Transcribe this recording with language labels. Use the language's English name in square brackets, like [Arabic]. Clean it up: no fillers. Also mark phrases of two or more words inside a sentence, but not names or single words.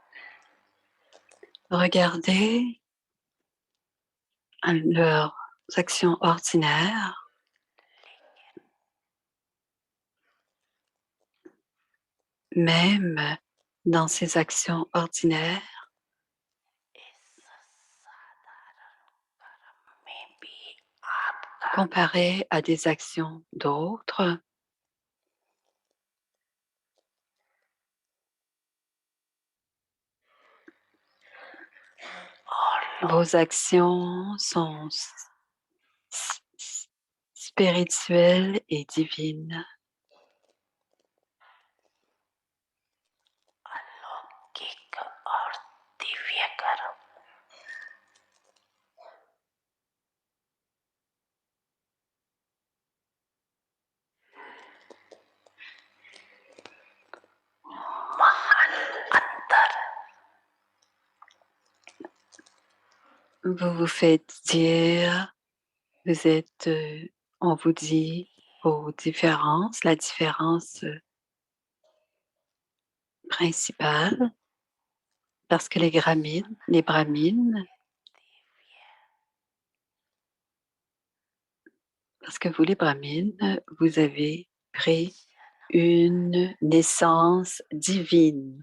[French] Regardez leurs actions ordinaires, même dans ces actions ordinaires, [Hindi] इस साधारण कर्म में भी आपका [French] comparées à des actions d'autres. [Hindi] और [French] Vos actions sont spirituelles et divines. [Hindi] अलौकिक और दिव्य कर्म महान अंतर [French] Vous vous faites dire, on vous dit vos différences, la différence principale, parce que les brahmines, parce que vous les brahmines, vous avez pris une naissance divine.